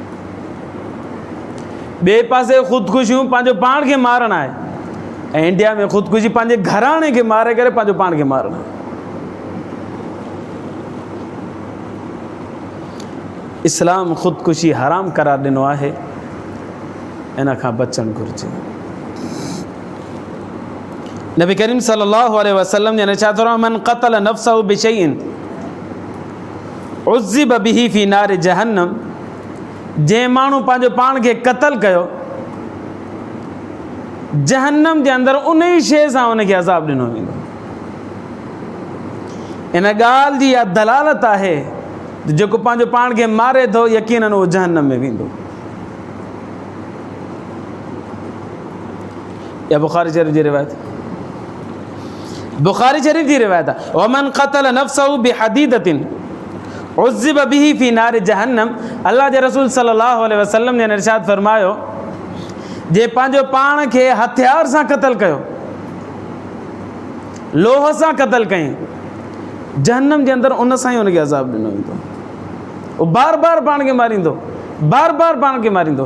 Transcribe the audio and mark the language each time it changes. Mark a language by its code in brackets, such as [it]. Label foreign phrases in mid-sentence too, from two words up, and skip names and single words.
[sd] ॿिए पासे ख़ुदकुशियूं पंहिंजो पाण खे मारणु आहे, ऐं इंडिया में ख़ुदकुशी पंहिंजे घराणे खे मारे करे पंहिंजो पाण खे मारणु आहे। इस्लाम ख़ुदकुशी हराम करार ॾिनो आहे, इन खां बचणु घुरिजे। नबी करीम [ar] صلى الله عليه وسلم [ur] نے ارشاد فرمایا, [ar] من قتل نفسه بشيء عذب به في نار جهنم, [sd] जंहिं माण्हू पंहिंजो पाण खे क़तल कयो, जहन्नम जे अंदरि उन ई शइ सां उनखे अज़ाब ॾिनो वेंदो। इन ॻाल्हि जी इहा दलालत आहे जेको पंहिंजो पाण खे मारे थो, यकीनन उहो जहन्नम में वेंदो। या बुखारी शरीफ़ जी रिवायत, बुखारी शरीफ़ जी रिवायत आहे, [ar] ومن قتل نفسه بحديدة عذب به في نار جهنم. [sd] अल्लाह जे रसूल [ar] صلى الله عليه وسلم [sd] ने इरशाद फरमायो, जे पंहिंजो पाण खे हथियार सां क़तल कयो, लोह सां क़तल कयईं, जहन्नम जे अंदरि उन सां ई उनखे अज़ाब ॾिनो वेंदो। उहो बार बार पाण खे मारींदो, बार बार पाण खे मारींदो।